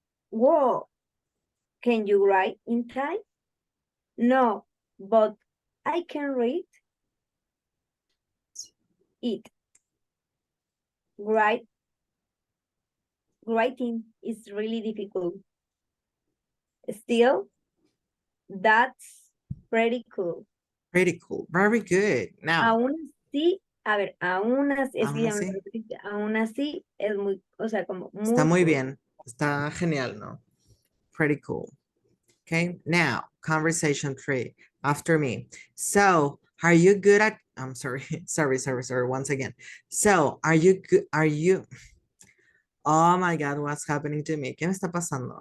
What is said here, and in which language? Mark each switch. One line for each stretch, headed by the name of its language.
English: Whoa, can you write in Thai? No, but I can read. it. Writing is really difficult. Still, that's pretty cool. Pretty cool. Very good. Now,
Spanish: Aún así, a ver, aún así, es que Aún ya me así. repetí, aún así es muy, o sea, como está muy
English: cool.
Spanish: bien. Está genial, ¿no?
English: Pretty cool. Okay, now conversation 3 after me. So, are you good at, I'm sorry, sorry, once again. So, are you good, oh my God, what's happening to me?
Spanish: ¿Qué me está pasando?